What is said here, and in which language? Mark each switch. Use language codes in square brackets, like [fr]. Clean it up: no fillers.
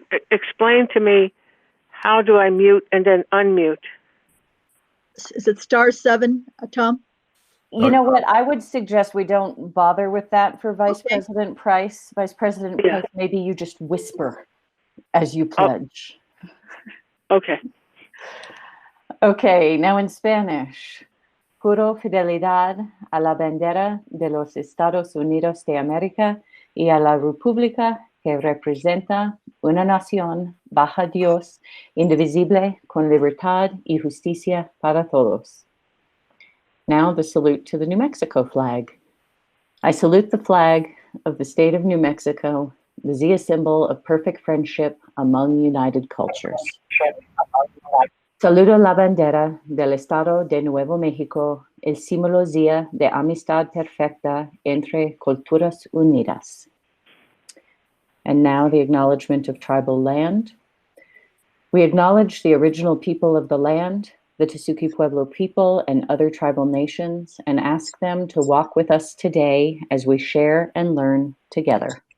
[en] Explain to me, how do I mute and then unmute? Is it *7, Tom? You know what? I would suggest we don't bother with that for Vice President Price. Vice President Price, maybe you just whisper as you pledge. Okay. Okay, now in Spanish. [es] Juro fidelidad a la bandera de los Estados Unidos de América y a la república que representa una nación bajo Dios, indivisible, con libertad y justicia para todos. [en] Now the salute to the New Mexico flag. I salute the flag of the state of New Mexico, the Zia symbol of perfect friendship among united cultures. [es] Saludo la bandera del Estado de Nuevo México, el símbolo Zia de amistad perfecta entre culturas unidas. [en] And now the acknowledgement of tribal land. We acknowledge the original people of the land, the Tesuque Pueblo people and other tribal nations, and ask them to walk with us today as we share and learn together.